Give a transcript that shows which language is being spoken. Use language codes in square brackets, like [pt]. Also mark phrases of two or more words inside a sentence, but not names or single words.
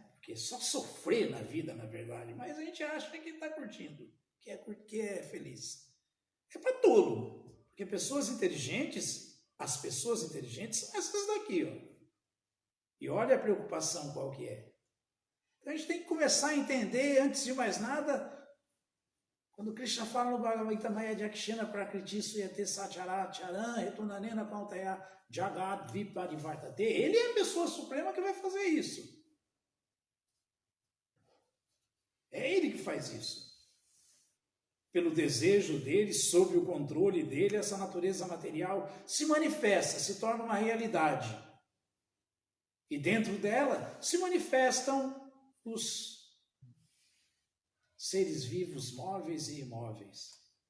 [pt] Porque só sofrer na vida, na verdade. Mas a gente acha que está curtindo, que é feliz. É para tolo. Porque pessoas inteligentes, as pessoas inteligentes são essas daqui, ó. E olha a preocupação qual que é. Então a gente tem que começar a entender, antes de mais nada, quando Krishna fala no Bhagavad Gita [sa] Maya Jakshana Prakriti Suyate Sacharat Charan Retunanena Kautaya Jagat Viparivartate, [pt] ele é a pessoa suprema que vai fazer isso. É ele que faz isso. Pelo desejo dele, sob o controle dele, essa natureza material se manifesta, se torna uma realidade. E dentro dela se manifestam os seres vivos, móveis e imóveis.